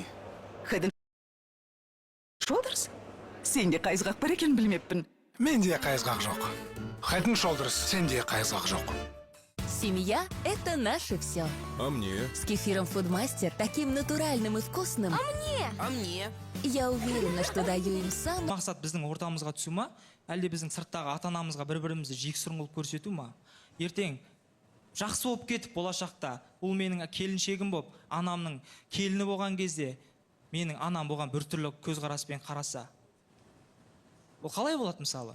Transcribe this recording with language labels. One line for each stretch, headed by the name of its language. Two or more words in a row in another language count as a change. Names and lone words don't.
Kazakh: Head Shoulders? Сенде қайызғақ бар екен білмеппін. Менде қайызғақ жоқ. Head and Shoulders, сенде қайызғақ жоқ.
Russian: Семья – это наше все. А мне? С кефиром Foodmaster, таким натуральным и вкусным. А мне? Я уверена, что даю им самый...
Kazakh: Мақсат біздің ортамызға түсу ма, әлде біздің сырттағы ата-анамызға бір-бірімізді жексұрын қылып көрсету ма? Ертең жақсы болып кетіп болашақта, ол менің келіншегім болып, анамның келіні болған кезде, менің анам болған біртүрлі көзқараспен қараса, ол қалай болады мысалы?